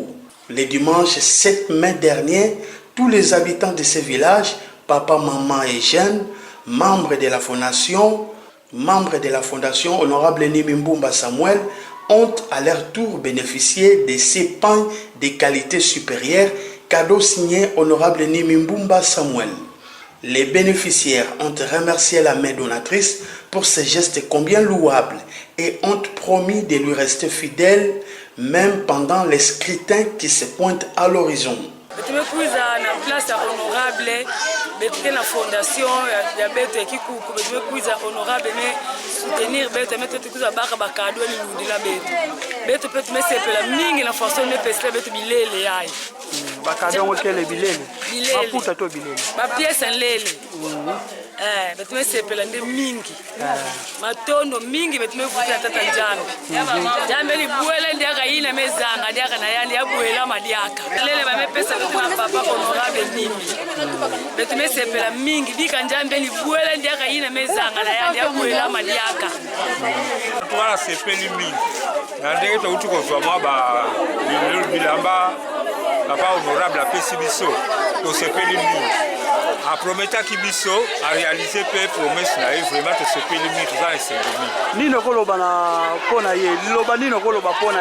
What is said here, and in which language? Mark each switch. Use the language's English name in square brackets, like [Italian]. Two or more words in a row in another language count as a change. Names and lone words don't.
[French] Le dimanche 7 mai dernier, tous les habitants de ce village, papa, maman et jeunes, membres de la fondation honorable Nimimbumba Samuel, ont à leur tour bénéficié de ces pains de qualité supérieure, cadeau signé honorable Nimimbumba Samuel. Les bénéficiaires ont remercié la main donatrice pour ce geste combien louable et ont promis de lui rester fidèles même pendant les scrutins qui se pointent à l'horizon. [Kituba (Democratic Republic of Congo)] Tumekuza na place honorable betuke na fondation ya betu Kikuku tumekuza honorable me soutenir betu meto tukuza baka bakado ni ndila betu pe tumesepela mingi na façon ne pesa betu bilele yayi bakado ngokele bilele maputa to bilele ba pièce nlele betu mesepela nde mingi matondo mingi betu mevuta tata njambe li buela ndiaka ina mezanga ndiaka na yandi abuela madiaka lele ba mepesa na papa honorable Nimi betu mesepela mingi bika njambe li buela ndiaka ina mezanga na yandi abuela madiaka [Lingala] twala sepeli mingi na ndenge to utuko zwa ba bilamba papa honorable apesi biso to sepeli mingi a prometa kibiso a réalisé pe promesse na vraiment to sepeli mingi za esengeli nino koloba na pona ye liloba nino koloba pona